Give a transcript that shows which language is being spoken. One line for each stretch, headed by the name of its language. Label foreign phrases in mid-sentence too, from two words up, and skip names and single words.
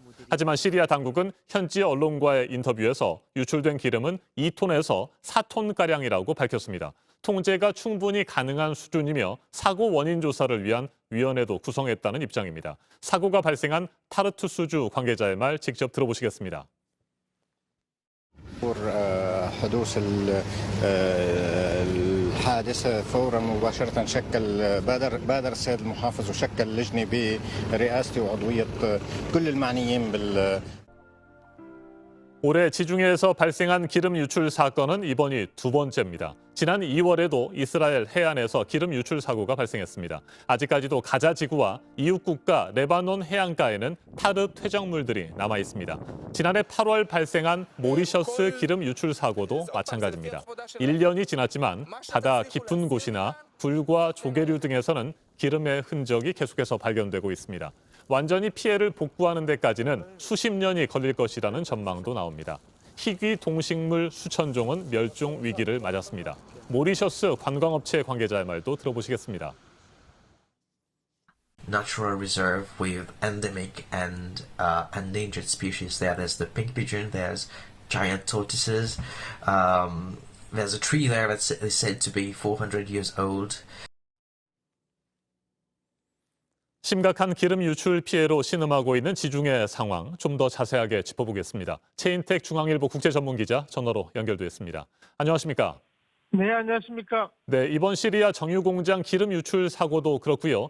Korean: 하지만 시리아 당국은 현지 언론과의 인터뷰에서 유출된 기름은 2톤에서 4톤가량이라고 밝혔습니다. 통제가 충분히 가능한 수준이며 사고 원인 조사를 위한 위원회도 구성했다는 입장입니다. 사고가 발생한 타르투스주 관계자의 말 직접 들어보시겠습니다.
Arabic: حدوث الحادثة فورا مباشرة بادر السيد المحافظ وشكل لجنة برئاستي وعضوية كل المعنيين
Korean: 올해 지중해에서 발생한 기름 유출 사건은 이번이 두 번째입니다. 지난 2월에도 이스라엘 해안에서 기름 유출 사고가 발생했습니다. 아직까지도 가자 지구와 이웃 국가 레바논 해안가에는 타르 퇴적물들이 남아 있습니다. 지난해 8월 발생한 모리셔스 기름 유출 사고도 마찬가지입니다. 1년이 지났지만 바다 깊은 곳이나 굴과 조개류 등에서는 기름의 흔적이 계속해서 발견되고 있습니다. 완전히 피해를 복구하는 데까지는 수십 년이 걸릴 것이라는 전망도 나옵니다. 희귀 동식물 수천 종은 멸종 위기를 맞았습니다. 모리셔스 관광업체 관계자의 말도 들어보시겠습니다.
English: Natural reserve with endemic and endangered species. There's the pink pigeon, there's giant tortoises, there's a tree there that's said to be 400 years old.
Korean: 심각한 기름 유출 피해로 신음하고 있는 지중해 상황 좀 더 자세하게 짚어보겠습니다. 최인택 중앙일보 국제전문기자 전화로 연결됐습니다. 안녕하십니까? 네, 안녕하십니까? 네, 이번 시리아 정유 공장 기름 유출 사고도 그렇고요.